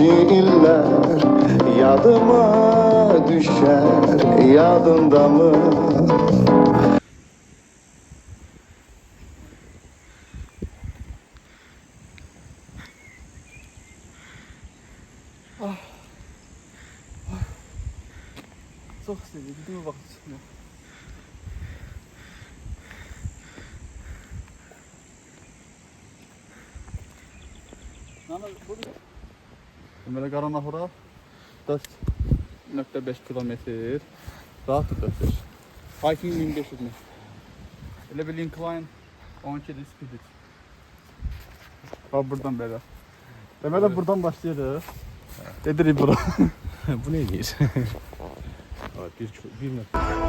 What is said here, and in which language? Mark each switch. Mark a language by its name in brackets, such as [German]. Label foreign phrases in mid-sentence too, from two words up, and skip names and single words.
[Turkish] iller yadıma düşer, yadında mı? Çok istedi, değil mi vakit çıkmıyor? [Azerbaijani] Deməli Qaranahura 4.5 kilometr. Rahat 4.5. Hiking 1500 metr. Elə bir incline 12 speed. Bax buradan belə. Deməli buradan başlayırıq. Gedirik bura. [Turkish] Bu ne değil? Evet, bir metre.